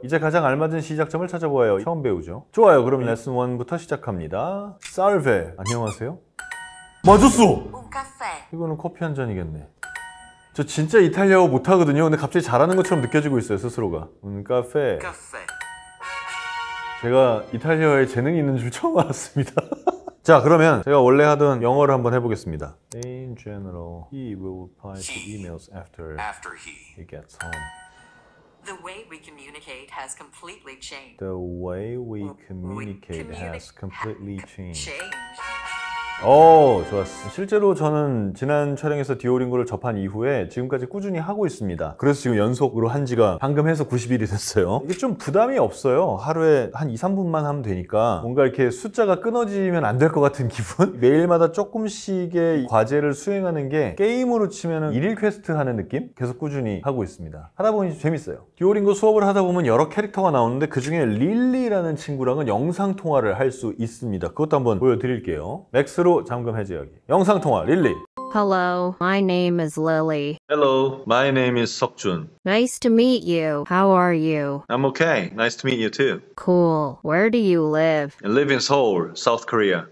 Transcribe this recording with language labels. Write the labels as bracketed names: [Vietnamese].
[Korean] 이제 가장 알맞은 시작점을 찾아보아요. 처음 배우죠. 좋아요. 그럼 레슨 1부터 시작합니다. 살베. 안녕하세요. 맞았어! 이거는 커피 한 잔이겠네. 저 진짜 이탈리아어 못하거든요. 근데 갑자기 잘하는 것처럼 느껴지고 있어요, 스스로가. 카페. 제가 이탈리아어에 재능이 있는 줄 처음 알았습니다. 자, 그러면 제가 원래 하던 영어를 한번 해보겠습니다. [English] In general, he will reply to emails after he gets home. The way we communicate has completely changed. The way we communicate has completely changed. Changed. [Korean] 좋았어. 실제로 저는 지난 촬영에서 듀오링고를 접한 이후에 지금까지 꾸준히 하고 있습니다. 그래서 지금 연속으로 한 지가 방금 해서 90일이 됐어요. 이게 좀 부담이 없어요. 하루에 한 2, 3분만 하면 되니까 뭔가 이렇게 숫자가 끊어지면 안 될 것 같은 기분? 매일마다 조금씩의 과제를 수행하는 게 게임으로 치면 1일 퀘스트 하는 느낌? 계속 꾸준히 하고 있습니다. 하다 보니 재밌어요. 듀오링고 수업을 하다 보면 여러 캐릭터가 나오는데 그 중에 릴리라는 친구랑은 영상통화를 할 수 있습니다. 그것도 한번 보여드릴게요. 맥스로 잠금 해제하기. 영상통화 릴리. [English] Hello, my name is Lily. Hello, my name is 석준. Nice to meet you. How are you? I'm okay. Nice to meet you too. Cool. Where do you live? I live in Seoul, South Korea.